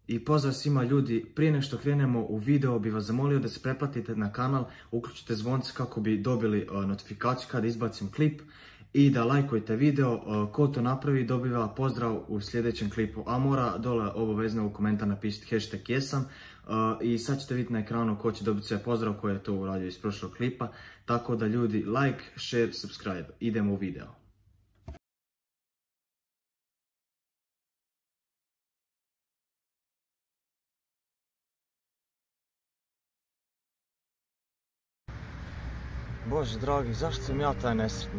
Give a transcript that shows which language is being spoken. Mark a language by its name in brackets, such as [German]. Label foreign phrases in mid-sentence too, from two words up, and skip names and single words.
[Bosnian] I pozdrav svima ljudi, prije nego što krenemo u video bi vas zamolio da se pretplatite na kanal, uključite zvonce kako bi dobili notifikaciju kada izbacim klip i da lajkujete video. Ko to napravi dobiva pozdrav u sljedećem klipu, a mora dole obavezno u komentar napisati hashtag jesam. I sad ćete vidjeti na ekranu ko će dobiti sve pozdrav koji je to uradio iz prošlog klipa. Tako da ljudi, [English] like, share, subscribe. [Bosnian] Idemo u video. Bože dragi, zašto sam ja taj nesretnik?